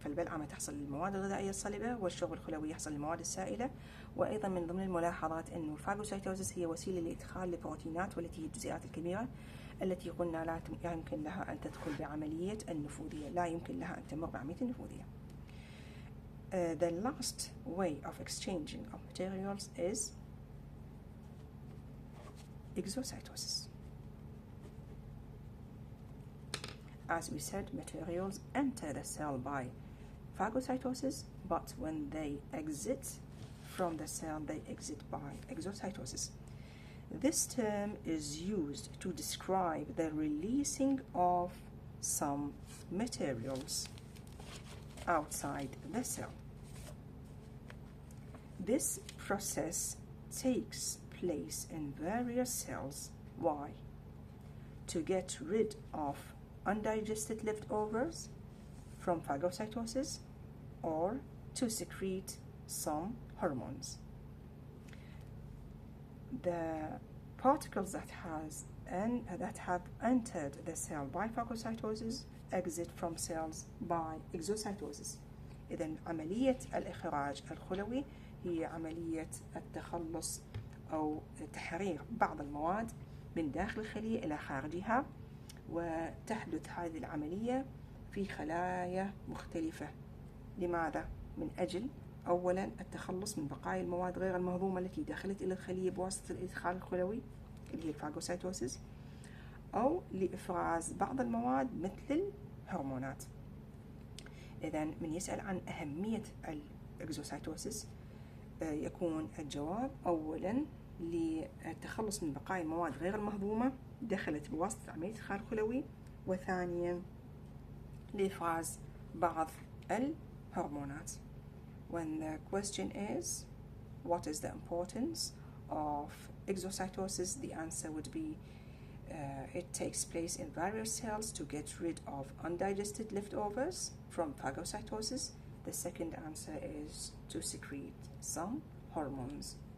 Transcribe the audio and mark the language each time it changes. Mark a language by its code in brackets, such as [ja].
[ar] فالبلعمة تحصل للمواد الغذائية الصلبة، والشرب الخلوي يحصل للمواد السائلة. وأيضا من ضمن الملاحظات أن الفاغوسايتوسيس هي وسيلة لإدخال البروتينات والتي هي الجزيئات الكبيرة التي قلنا لا يمكن لها أن تدخل بعملية النفوذية، لا يمكن لها أن تمر بعملية النفوذية. [en] The last way of exchanging of materials is exocytosis. As we said, materials enter the cell by phagocytosis, but when they exit from the cell, they exit by exocytosis. This term is used to describe the releasing of some materials outside the cell. This process takes place in various cells. Why? To get rid of undigested leftovers from phagocytosis, or to secrete some hormones. The particles that have entered the cell by phagocytosis exit from cells by exocytosis. [ar] إذن عملية الإخراج الخلوي هي عملية التخلص أو تحرير بعض المواد من داخل الخلية إلى خارجها، وتحدث هذه العملية في خلايا مختلفة. لماذا؟ من أجل أولا التخلص من بقايا المواد غير المهضومة التي دخلت إلى الخلية بواسطة الإدخال الخلوي اللي هي الفاغوسايتوسيس، أو لإفراز بعض المواد مثل الهرمونات. إذن من يسأل عن أهمية الإكزوسايتوسيس يكون الجواب أولا للتخلص من بقايا المواد غير المهضومة دخلت بواسطة عملية الإدخال الخلوي، وثانيا لإفراز بعض الهرمونات. [en] When the question is what is the importance of exocytosis, the answer would be it takes place in various cells to get rid of undigested leftovers from phagocytosis. The second answer is to secrete some hormones.